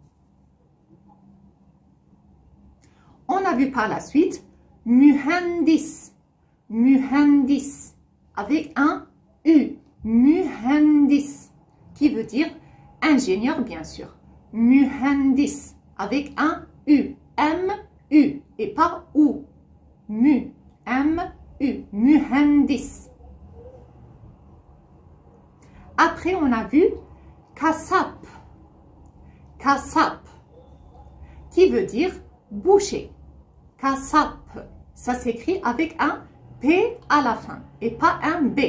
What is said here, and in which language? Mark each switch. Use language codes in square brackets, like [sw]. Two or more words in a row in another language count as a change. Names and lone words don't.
[fr] On a vu par la suite mühendis. [tr] Mühendis, [fr] avec un U. Mühendis, qui veut dire ingénieur, bien sûr. Mühendis, avec un U. M-U, et pas OU. Mu. M-U. Mühendis. Après, on a vu kasap. Kasap, qui veut dire boucher. Kasap, ça s'écrit avec un P à la fin et pas un B.